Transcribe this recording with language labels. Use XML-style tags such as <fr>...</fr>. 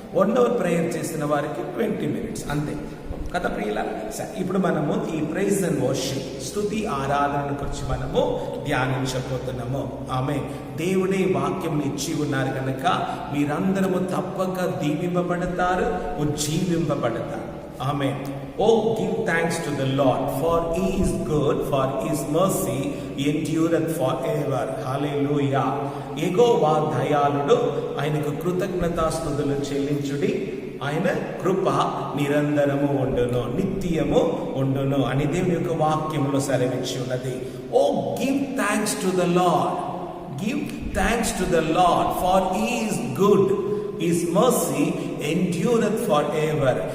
<te>1 our prayer చేసిన వారికి 20 minutes అంతే కదా ప్రియుల. ఇప్పుడు మనము ఈ ప్రైజ్ అండ్ వర్షిప్ స్తుతి ఆరాధన గురించి మనము ధ్యానించబోతున్నాము. దేవుడే వాక్యం ఇచ్చి ఉన్నారు కనుక మీరందరము తప్పక దీవింపబడతారు, ఉజ్జీవింపబడతారు.</te> <en>Oh, give thanks to the Lord, for He is good, for His mercy endureth forever. Hallelujah.</en> <te>యెహోవా దయాళుడు, ఆయనకు కృతజ్ఞతాస్తుతులు చెల్లించుడి. ఆయన కృప నిరంతరము ఉండును, నిత్యము ఉండును అని దేవుని యొక్క వాక్యంలో సెలవిచ్చి ఉన్నది.</te> <en>O give thanks to the Lord, give thanks to the Lord, for he is good, his mercy endureth forever.</en>